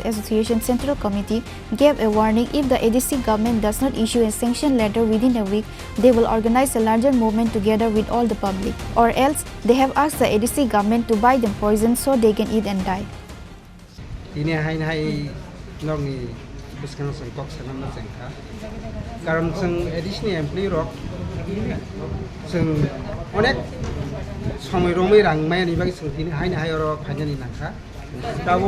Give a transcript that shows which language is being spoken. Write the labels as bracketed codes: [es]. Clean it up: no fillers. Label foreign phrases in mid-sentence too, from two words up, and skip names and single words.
[en] Association Central Committee gave a warning: if the ADC government does not issue a sanction letter within a week, they will organize a larger movement together with all the public. Or else, they have asked the ADC government to buy them poison so they can eat and die. [brx] समय रोमै रां मायानि बागै सोंथिनो हायनो हायो फाइनानि नाखा दाबो